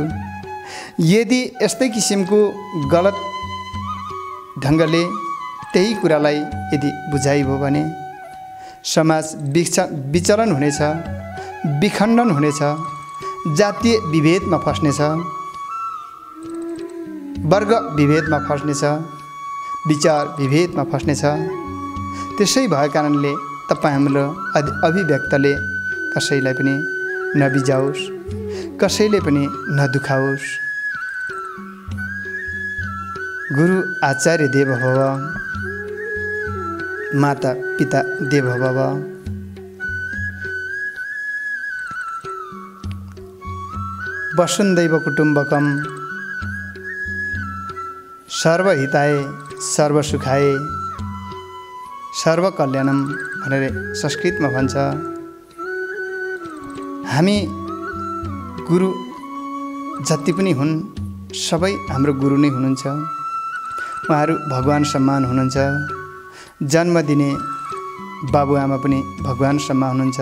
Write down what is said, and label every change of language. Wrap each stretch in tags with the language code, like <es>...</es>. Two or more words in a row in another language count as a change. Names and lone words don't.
<ne>यदि यस्तै किसिमको गलत ढङ्गले त्यही कुरालाई यदि बुझाइ भयो भने समाज विचलन हुनेछ, विखण्डन हुनेछ, जातीय विभेदमा फस्नेछ, वर्ग विभेदमा फस्नेछ, विचार विभेदमा फस्नेछ। त्यसै भएको कारणले तपाईँ हाम्रो अभिव्यक्तले कसैलाई पनि नबिजाओस्, कसैले पनि नदुखाओस्।</ne> <sa>गुरु आचार्य देव भव, माता पिता देव भव। वसुन्धैव कुटुम्बकम सर्वहिताय सर्वसुखाय सर्वकल्याणम</sa> <ne>भनेर संस्कृतमा भन्छ। हामी गुरु जति पनि हुन् सबै हाम्रो गुरु नै हुनुहुन्छ। उहाँहरू भगवान समान हुनुहुन्छ। जन्म दिने बाबुआमा पनि भगवान समान हुनुहुन्छ।</ne>